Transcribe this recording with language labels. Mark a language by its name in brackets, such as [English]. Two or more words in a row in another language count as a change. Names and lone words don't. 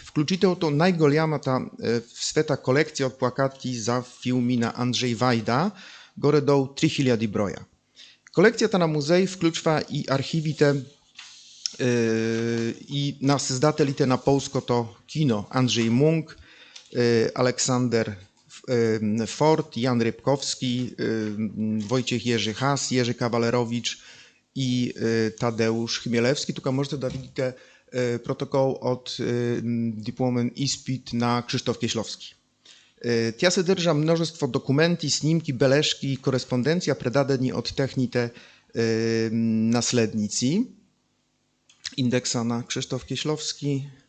[Bulgarian] Включително най-голямата в света колекция от плакати за филми на Анджей Вайда, горе-долу 3000 броя. Колекцията на музей включва и архивите и на създателите на полското кино: Andrzej Munk, Aleksander Ford, Jan Rybkowski, Wojciech Jerzy Has, Jerzy Kawalerowicz i Tadeusz Chmielewski. Тук можете да видите протокол от дипломен изпит на Krzysztof Kieślowski. Тя съдържа множество документи, снимки, бележки и кореспонденция, предадени от техните наследници. Индекса на Krzysztof Kieślowski.